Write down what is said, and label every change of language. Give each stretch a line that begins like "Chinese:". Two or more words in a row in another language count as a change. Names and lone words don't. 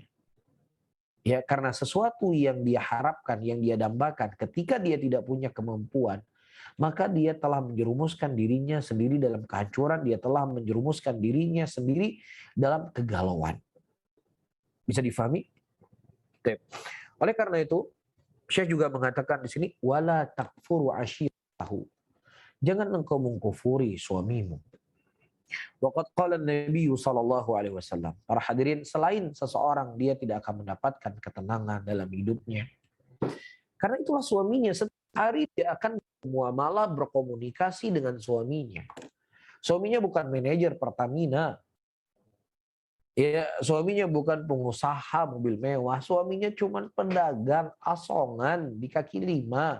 Indonesian: Ya, karena sesuatu yang dia harapkan, yang dia dambakan, ketika dia tidak punya kemampuan, maka dia telah menjerumuskan dirinya sendiri dalam kehancuran, dia telah menjerumuskan dirinya sendiri dalam kegalauan. Bisa difahami? Oleh karena itu, Syekh juga mengatakan di sini,
Arabic: wala takfuru ashiratahu.
Indonesian: Jangan engkau mengkufuri suamimu.
Arabic: Waqad qala Nabi sallallahu alaihi wasallam.
Indonesian: Para hadirin, selain seseorang dia tidak akan mendapatkan ketenangan dalam hidupnya. Karena itulah suaminya setiap hari dia akan muamalah, berkomunikasi dengan suaminya. Suaminya bukan manajer Pertamina. Ya, suaminya bukan pengusaha mobil mewah, suaminya cuma pedagang asongan di kaki lima.